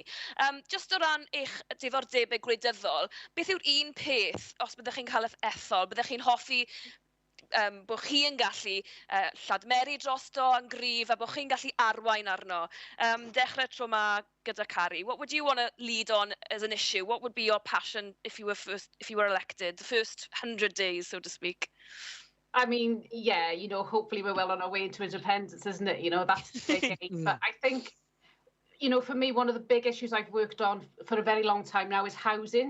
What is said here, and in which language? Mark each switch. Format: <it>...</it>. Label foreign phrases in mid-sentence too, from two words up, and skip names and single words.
<cy>Just o ran eich diddordebau gwleidyddol, beth yw'r un peth, os byddech chi'n cael eich ethol, byddech chi'n hoffi bod chi yn gallu lladmeru drosto yn gryf a bod chi'n gallu arwain arno. Dechrau tro yma gyda Cari.</cy> <en>What would you want to lead on as an issue? What would be your passion if you were elected? The first 100 days, so to speak. I mean, yeah, hopefully we're well on our way to independence, isn't it? That's the big aim. But I think, for me, one of the big issues I've worked on for a very long time now is housing.</en>